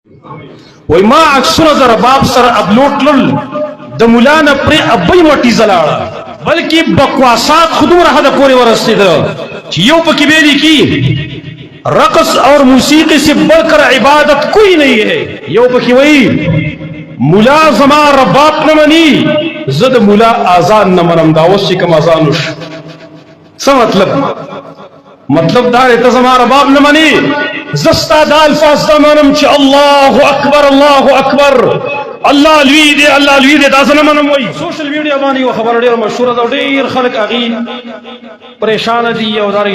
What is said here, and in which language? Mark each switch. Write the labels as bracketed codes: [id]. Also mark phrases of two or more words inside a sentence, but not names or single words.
[ps] وای ما عکسونه د رباب سره اپلوډ کړل د مولا نه پرې ابۍ وټي زلاړه بلکې بکواسات خودمره حد پورې ورسېده چې یو پکې ویلي [ur] کی رقص اور موسیقی سے بڑھ کر عبادت کوئی نہیں ہے [ps] یو پکې وای مولا زما رباب نه مني زه د مولا اذان نه منم دا اوس چې کوم اذان وشو څه مطلب دا ته زما رباب نه مني زستا دا الفاظ دا منم چې [ar] الله اکبر [ps] الله لوی دی دا زه نه منم وای [en] social media [ps] باندې یو خبر ډېر مشهور ده ډېر خلک هغې پریشان دي او دارنګې